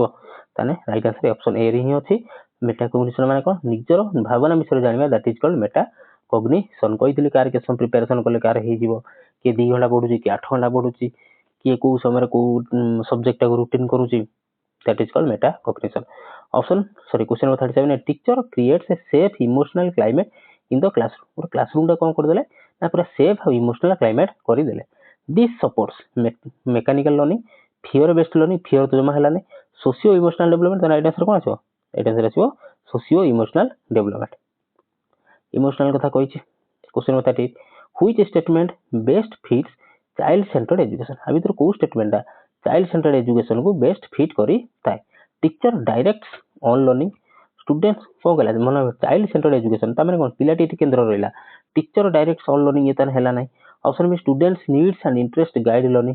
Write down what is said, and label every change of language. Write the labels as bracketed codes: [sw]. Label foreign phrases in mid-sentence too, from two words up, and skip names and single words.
[or] ତାହେଲେ [en] right answer option A [or] ରେ ହିଁ ଅଛି। [en] meta cognition [or] ମାନେ କ'ଣ ନିଜର ଭାବନା ବିଷୟରେ ଜାଣିବା [en] that is called meta cognition. [or] କହିଥିଲି କାହାର କେତେ ସମୟ ପ୍ରିପାରେସନ୍ କଲେ କାହାର ହେଇଯିବ, କିଏ 2 ଘଣ୍ଟା ପଢୁଛି, କିଏ 8 ଘଣ୍ଟା ପଢୁଛି, କିଏ କୋଉ ସମୟରେ କୋଉ ସବଜେକ୍ଟଟାକୁ ରୁଟିନ୍ କରୁଛି [en] that is called meta cognition. Question number 37. A teacher creates a safe emotional climate in the classroom. [or] ଗୋଟେ କ୍ଲାସରୁମଟା କ'ଣ କରିଦେଲେ ନା ପୁରା ସେଫ୍ ଆଉ [en] emotional climate [or] କରିଦେଲେ। [en] this supports mechanical learning, fear based learning, fear [or] ତ ଜମା ହେଲାନି, [en] socio emotional development. [or] ତାହେଲେ [en] right answer [or] କ'ଣ ଆସିବ? [en] right answer ଆସିବ socio emotional development. [or] ଇମୋସନାଲ କଥା କହିଛି। [en] Question number 38. Which statement best fits child centered education? [or] ଆ ଭିତରୁ କୋଉ ଷ୍ଟେଟମେଣ୍ଟଟା [en] child centered education best fit [or] କରିଥାଏ? [en] teacher directs on learning, students [or] କ'ଣ କହିଲା ମାନେ [en] child centered education [or] ତା ମାନେ କ'ଣ ପିଲାଟି ଏଠି କେନ୍ଦ୍ର ରହିଲା। [en] teacher directs on learning [or] ଇଏ ତାହେଲେ ହେଲା ନାହିଁ। [en] option B students needs and interest guide learning.